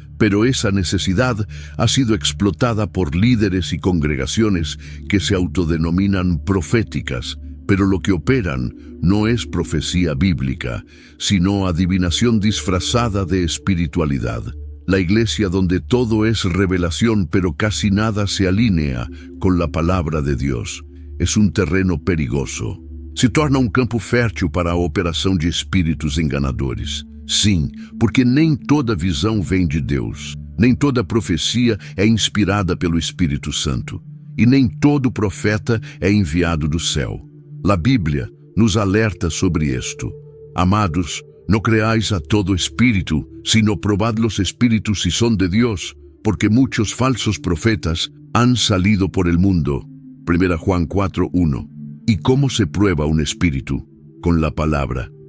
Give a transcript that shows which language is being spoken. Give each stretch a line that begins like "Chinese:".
Spanish: Pero esa necesidad ha sido explotada por líderes y congregaciones que se autodenominan proféticas, pero lo que operan no es profecía bíblica, sino adivinación disfrazada de espiritualidad. La iglesia donde todo es revelación pero casi nada se alinea con la palabra de Dios es un terreno perigoso.
Portuguese: Se torna um campo fértil para a operação de espíritos enganadores. Sim, porque nem toda visão vem de Deus, nem toda profecia é inspirada pelo Espírito Santo, e nem todo profeta é enviado do céu. A Bíblia nos alerta sobre isto.
Spanish: Amados, no creáis a todo espírito, sino probad los espíritus si son de Dios, porque muchos falsos profetas han salido por el mundo. 1 Juan 4:1. ¿Y cómo se prueba un espíritu? Con la palabra.